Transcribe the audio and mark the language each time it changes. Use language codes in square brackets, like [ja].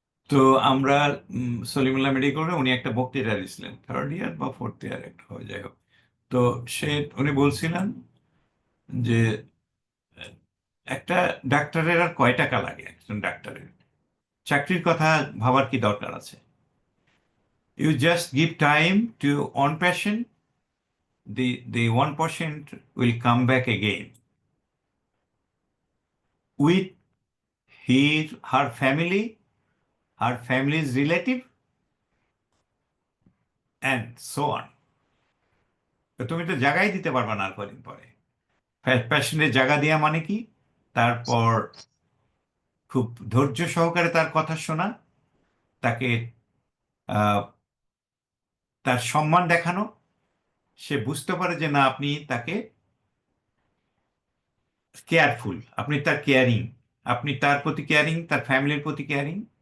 [bn] তো আমরা সলিমুল্লাহ মেডিকেলে উনি একটা বক্তৃতা দিয়েছিলেন, থার্ড ইয়ার বা ফোর্থ ইয়ার একটা হয়ে যাই হোক। তো উনি বলছিলেন যে একটা ডাক্তারের আর কয় টাকা লাগে, একজন ডাক্তারের চাকরির কথা ভাবার কি দরকার আছে? [en] You just give time to one patient, the one patient will come back again with her family, her family's relative, and so on. [bn] তো তুমি তো জায়গায় দিতে পারবে না আর কদিন পরে। প্যাশেন্টের জায়গা দেওয়া মানে কি? তারপর খুব ধৈর্য সহকারে তার কথা শোনা, তাকে আহ, তার সম্মান দেখানো, সে বুঝতে পারে যে না, আপনি তাকে কেয়ারফুল, আপনি তার কেয়ারিং, আপনি তার প্রতি কেয়ারিং, তার ফ্যামিলির প্রতি কেয়ারিং।